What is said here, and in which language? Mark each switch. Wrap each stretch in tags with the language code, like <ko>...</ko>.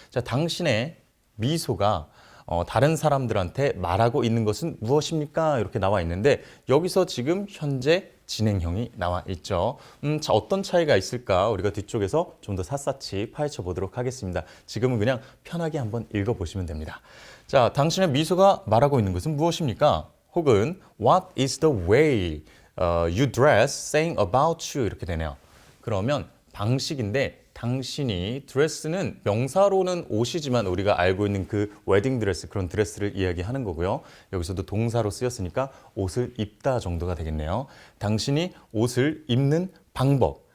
<ko>자, 당신의 미소가 다른 사람들한테 말하고 있는 것은 무엇입니까? 이렇게 나와 있는데 여기서 지금 현재 진행형이 나와 있죠. 자, 어떤 차이가 있을까? 우리가 뒤쪽에서 좀 더 샅샅이 파헤쳐 보도록 하겠습니다. 지금은 그냥 편하게 한번 읽어보시면 됩니다. 자, 당신의 미소가 말하고 있는 것은 무엇입니까? 혹은</ko> <en>What is the way you dress saying about you?</en> <ko>이렇게 되네요. 그러면 방식인데 당신이 드레스는 명사로는 옷이지만 우리가 알고 있는 그 웨딩 드레스, 그런 드레스를 이야기하는 거고요. 여기서도 동사로 쓰였으니까 옷을 입다 정도가 되겠네요. 당신이 옷을 입는 방법,</ko>